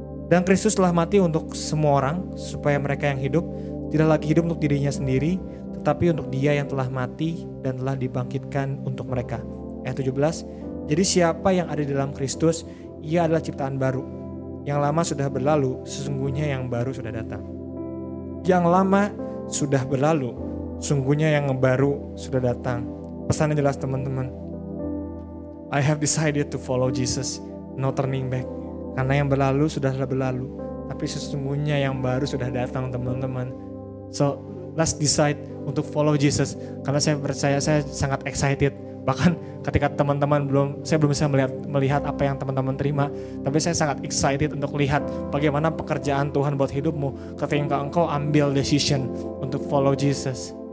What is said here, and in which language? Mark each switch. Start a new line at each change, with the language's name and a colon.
Indonesian: Dan Kristus telah mati untuk semua orang, supaya mereka yang hidup tidak lagi hidup untuk dirinya sendiri, tetapi untuk Dia yang telah mati dan telah dibangkitkan untuk mereka. Ayat 17. Jadi siapa yang ada di dalam Kristus, ia adalah ciptaan baru. Yang lama sudah berlalu, sesungguhnya yang baru sudah datang. Yang lama sudah berlalu, sungguhnya yang baru sudah datang. Pesannya jelas teman-teman.
English: I have decided to follow Jesus, no turning back.
Indonesian: Karena yang berlalu sudah berlalu, tapi sesungguhnya yang baru sudah datang teman-teman.
English: So let's decide
Indonesian: untuk follow Jesus. Karena saya percaya, saya sangat excited Bahkan ketika teman-teman saya belum bisa melihat apa yang teman-teman terima, tapi saya sangat excited untuk lihat bagaimana pekerjaan Tuhan buat hidupmu ketika engkau ambil decision untuk follow Jesus.